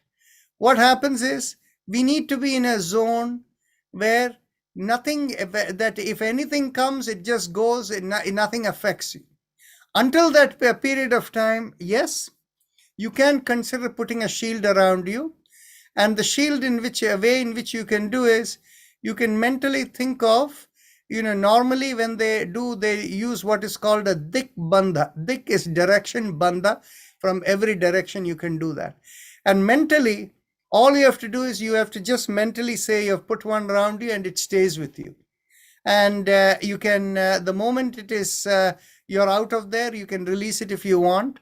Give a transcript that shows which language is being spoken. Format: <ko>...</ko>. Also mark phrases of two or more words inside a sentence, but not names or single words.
<en>What happens is, we need to be in a zone where if anything comes, it just goes, nothing affects you. Until that period of time, yes, you can consider putting a shield around you. And the shield way in which you can do is, you can mentally think of, normally when they use what is called a</en> <sa>dik bandha.</sa> <en>Dik is direction, bandha, from every direction you can do that. And mentally, all you have to do is, you have to just mentally say you have put one around you, and it stays with you. And you can, the moment it is, you're out of there, you can release it if you want.</en>